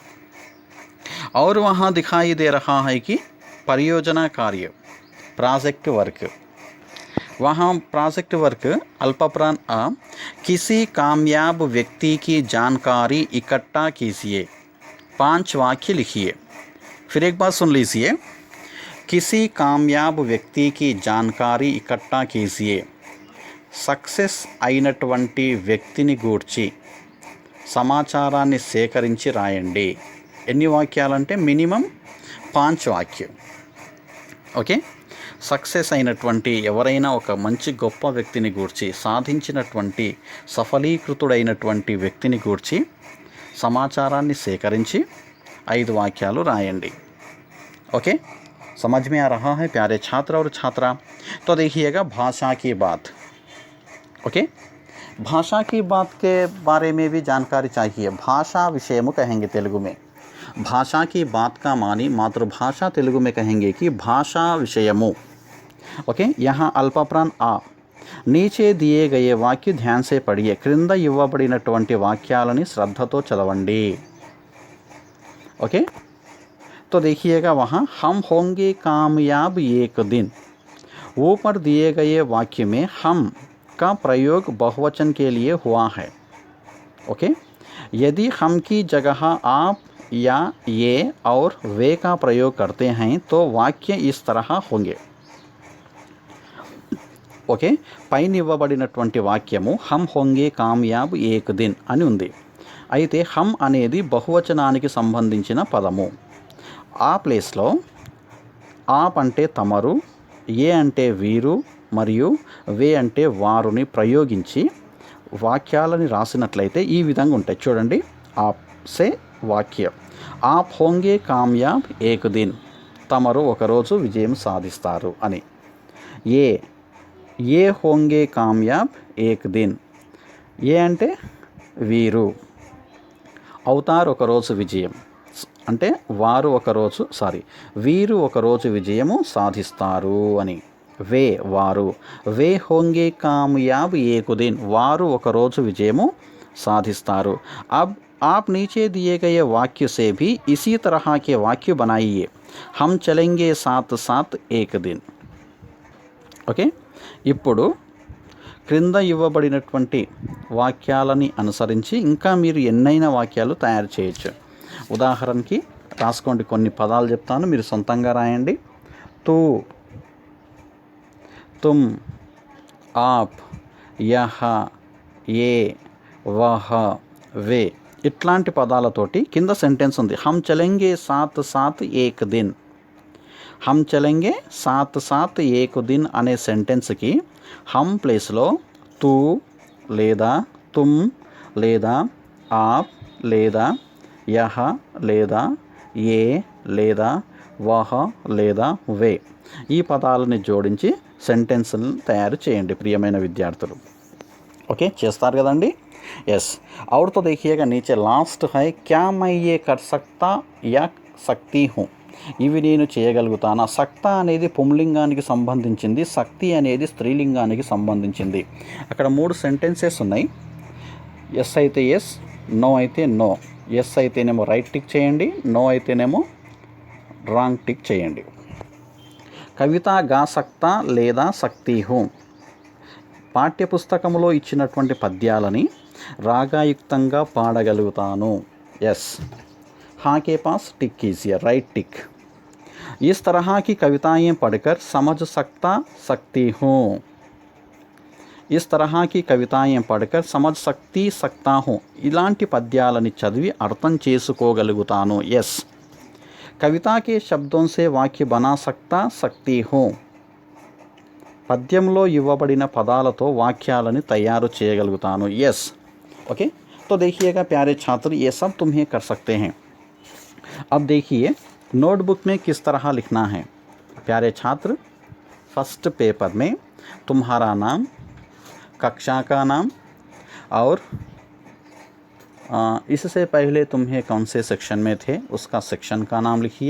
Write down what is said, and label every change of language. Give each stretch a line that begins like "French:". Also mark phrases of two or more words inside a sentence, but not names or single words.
Hindi: और वहाँ दिखाई दे रहा है कि परियोजना कार्य,
English: project work,
Hindi: वहाँ
English: project work
Hindi: अल्पप्राण आ, किसी कामयाब व्यक्ति की जानकारी इकट्ठा कीजिए। 5 वाक्य लिखिए। फिर एक बार सुन लीजिए, किसी कामयाब व्यक्ति की जानकारी इकट्ठा कीजिए।
Telugu: సక్సెస్ అయినటువంటి వ్యక్తిని గూర్చి సమాచారాన్ని సేకరించి రాయండి. ఎన్ని వాక్యాలంటే మినిమం 5 వాక్యం. ఓకే, సక్సెస్ అయినటువంటి ఎవరైనా ఒక మంచి గొప్ప వ్యక్తిని గూర్చి, సాధించినటువంటి సఫలీకృతుడైనటువంటి వ్యక్తిని గూర్చి సమాచారాన్ని సేకరించి 5 వాక్యాలు రాయండి.
Hindi: ओके, समझ में आ रहा है प्यारे छात्र और छात्रा? तो देखिएगा भाषा की बात। ओके, भाषा की बात के बारे में भी जानकारी चाहिए।
Telugu: భాషా విషయము
Hindi: कहेंगे तेलुगु में। भाषा की बात का मानी मातृभाषा तेलुगु में कहेंगे कि
Telugu: భాషా విషయము।
Hindi: ओके, यहाँ अल्पप्राण आ, नीचे दिए गए वाक्य ध्यान से पढ़िए। క్రింద ఇవ్వబడినటువంటి వాక్యాలని శ్రద్ధతో చదవండి. ओके, तो देखिएगा वहाँ हम होंगे कामयाब एक दिन। ऊपर दिए गए वाक्य में हम का प्रयोग बहुवचन के लिए हुआ है। ओके, यदि हम की जगह आप या ये और वे का प्रयोग करते हैं तो वाक्य इस तरह होंगे.
Telugu: ఓకే, పైన ఇవ్వబడినటువంటి వాక్యము
Hindi: हम होंगे कामयाब एक दिन
Telugu: అని ఉంది. అయితే హమ్ అనేది బహువచనానికి సంబంధించిన పదము. ఆ ప్లేస్లో ఆప్ అంటే తమరు, ఏ అంటే వీరు మరియు వే అంటే వారుని ప్రయోగించి వాక్యాలని రాసినట్లయితే ఈ విధంగా ఉంటాయి. చూడండి,
Hindi: आप से వాక్యం आप होंगे कामयाब एक दिन,
Telugu: తమరు ఒకరోజు విజయం సాధిస్తారు అని.
Hindi: ये होंगे कामयाब एक दिन,
Telugu: ఏ అంటే వీరు, అవుతారు ఒకరోజు విజయం అంటే వారు ఒకరోజు వీరు ఒకరోజు విజయము సాధిస్తారు అని. వే వారు,
Hindi: वे होंगे कामयाब एक दिन,
Telugu: వారు ఒకరోజు విజయము సాధిస్తారు.
Hindi: अब आप नीचे दिए गए वाक्य से भी इसी तरह के वाक्य बनाइए. हम चलेंगे साथ साथ एक दिन.
Telugu: ఓకే, ఇప్పుడు క్రింద ఇవ్వబడినటువంటి వాక్యాలని అనుసరించి ఇంకా మీరు ఎన్నైనా వాక్యాలు తయారు చేయొచ్చు. ఉదాహరణకి రాసుకోండి, కొన్ని పదాలు చెప్తాను, మీరు సొంతంగా రాయండి.
Hindi: तू, तुम, आप, यह, ये, वह, वे
Telugu: ఇట్లాంటి పదాలతోటి కింద సెంటెన్స్ ఉంది.
Hindi: हम चलेंगे साथ साथ एक दिन. हम चलेंगे साथ साथ एक दिन
Telugu: అనే సెంటెన్స్కి హమ్ ప్లేస్లో తూ లేదా తుమ్ లేదా ఆప్ లేదా యహ లేదా ఏ లేదా వహ లేదా వే ఈ పదాలని జోడించి సెంటెన్స్ని తయారు చేయండి ప్రియమైన విద్యార్థులు. ఓకే, చేస్తారు కదండి? ఎస్.
Hindi: और तो देखिएगा नीचे लास्ट है, क्या मैं ये कर सकता या सकती हूँ.
Telugu: ఇవి నేను చేయగలుగుతానా. సక్తా అనేది పుంలింగానికి సంబంధించింది, శక్తి అనేది స్త్రీలింగానికి సంబంధించింది. అక్కడ 3 సెంటెన్సెస్ ఉన్నాయి. ఎస్ అయితే ఎస్, నో అయితే నో. ఎస్ అయితేనేమో
English: right tick
Telugu: చేయండి, నో అయితేనేమో
English: wrong tick
Telugu: చేయండి.
Hindi: कविता गा सकता లేదా सकती हूँ.
Telugu: పాఠ్యపుస్తకంలో ఇచ్చినటువంటి పద్యాలని రాగాయుక్తంగా పాడగలుగుతాను. ఎస్.
Hindi: हाँ के पास टिक कीजिए,
English: right tick.
Hindi: इस तरह की कविताएं पढ़कर समझ सकती हूँ. इस तरह की कविताएं पढ़कर समझ सकता हूँ.
Telugu: इलांటి పద్యాలని చదివి అర్థం చేసుకోగలుగుతాను. ఎస్.
Hindi: कविता के शब्दों से वाक्य बना सकती हूँ.
Telugu: పద్యంలో ఇవ్వబడిన పదాలతో వాక్యాలని తయారు చేయగలుగుతాను. ఎస్.
Hindi: ओके, तो देखिएगा प्यारे छात्र, ये सब तुम्हें कर सकते हैं. अब देखिए नोटबुक में किस तरह लिखना है. प्यारे छात्र,
English: first paper
Hindi: में तुम्हारा नाम, कक्षा का नाम और इससे पहले तुम्हें कौन से सेक्शन में थे उसका सेक्शन का नाम लिखिए.